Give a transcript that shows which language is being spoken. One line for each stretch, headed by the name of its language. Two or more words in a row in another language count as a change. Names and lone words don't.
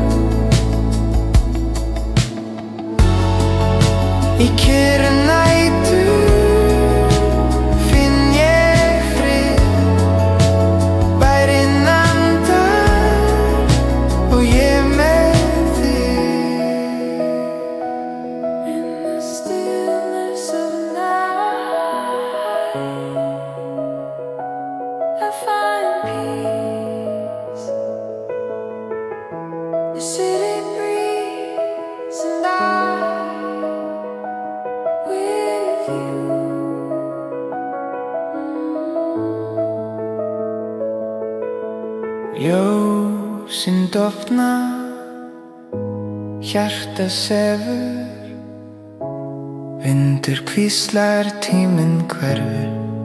Icelandic: Í kyrru nætur finn ég frið. Bærinn andar og ég með þig.
English: In the stillness of night, I find peace. The city breeze and I with you.
Icelandic: Ljósin dofna, hjarta sefur. Vindur hvíslar, tíminn hverfur.